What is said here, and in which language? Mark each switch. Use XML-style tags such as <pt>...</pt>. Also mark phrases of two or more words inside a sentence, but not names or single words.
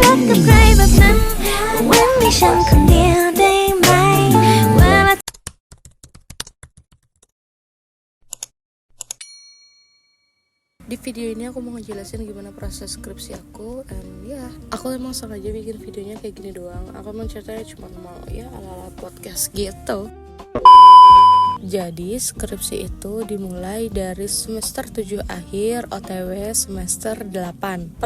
<th>กับใครแบบนั้นเว้นให้ฉันคนเดียวได้ไหมเวลา</th> <id>Di video ini aku mau ngejelasin gimana proses skripsi aku. And ya, aku emang sengaja bikin videonya kayak gini doang. Aku emang ceritanya cuma mau ya ala-ala podcast gitu. Jadi skripsi itu dimulai dari semester 7 akhir OTW semester 8.</id>